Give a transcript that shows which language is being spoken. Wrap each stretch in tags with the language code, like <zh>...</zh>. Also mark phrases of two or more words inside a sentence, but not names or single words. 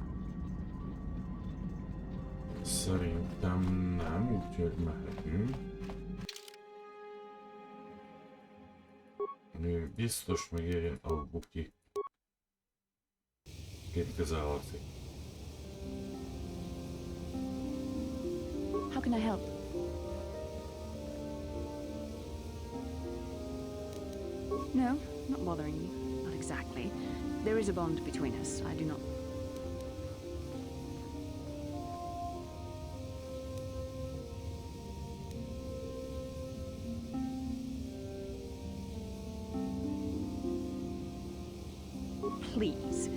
<hu>Szerintem nem, úgyhogy mehetünk. Biztos megérjen a Wookiee. Két közelharci.</hu> <en>How can I help? No, not bothering you. Not exactly. There is a bond between us. I do not... Please.</en>